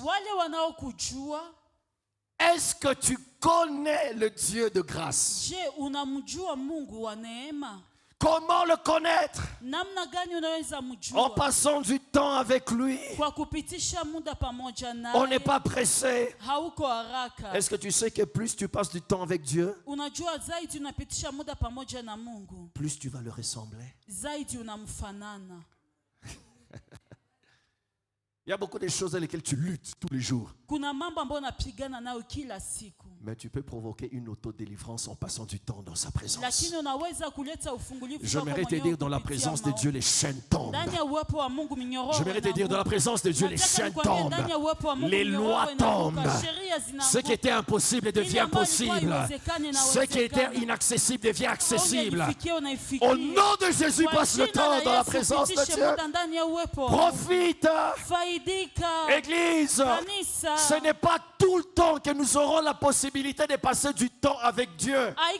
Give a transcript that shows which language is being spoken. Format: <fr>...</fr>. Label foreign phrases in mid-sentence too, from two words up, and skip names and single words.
<sw>Wale wanaokujua,</sw> <fr>est-ce que tu connais le Dieu de grâce?</fr> <sw>je, unamjua Mungu wa neema?</sw> <fr>Comment le connaître?</fr> <sw>Namna gani unaweza</sw> <fr>En</fr> <sw>mjua?</sw> <fr>passant du temps avec lui.</fr> <sw>Kwa kupitisha muda pamoja</sw> <fr>On n'est</fr> <sw>naye.</sw> <fr>pas pressé.</fr> <sw>Hauko haraka.</sw> <fr>Est-ce que tu sais que plus tu passes du temps avec Dieu,</fr> <sw>Unajua zaidi unapitisha muda pamoja na Mungu,</sw> <fr>plus tu vas le ressembler?</fr> <sw>zaidi unamfanana.</sw> <fr>Il y a beaucoup de choses avec lesquelles tu luttes tous les jours.</fr> <sw>Kuna mambo ambayo unapigana nayo kila siku,</sw> <fr>Mais tu peux provoquer une autodélivrance en passant du temps dans sa présence.</fr> <sw>lakini unaweza kuleta ufungulivu</sw> <fr>J'aimerais</fr> <sw>wako</sw> <fr>te</fr> <sw>mwenyewe</sw> <fr>dire dans la</fr> <sw>kupitia</sw> <fr>présence de</fr> <sw>maombi.</sw> <fr>Dieu, les chaînes tombent.</fr> <sw>Ndani ya uwepo wa Mungu minyororo</sw> <fr>J'aimerais te dire dans la</fr> <sw>inaanguka.</sw> <fr>présence de Dieu, les</fr> <sw>Nataka</sw> <fr>chaînes</fr> <sw>nikwambie,</sw> <fr>tombent.</fr> <sw>ndani ya uwepo wa Mungu</sw> <fr>Les</fr> <sw>minyororo</sw> <fr>lois</fr> <sw>inaanguka,</sw> <fr>tombent.</fr> <sw>sheria</sw> <fr>Ce qui</fr> <sw>zinaanguka.</sw> <fr>était impossible devient possible. Ce qui était inaccessible devient accessible. Au nom de Jésus, passe le temps dans la présence de Dieu. Profite. Église, ce n'est pas tout le temps que nous aurons la possibilité de passer du temps avec Dieu.</fr>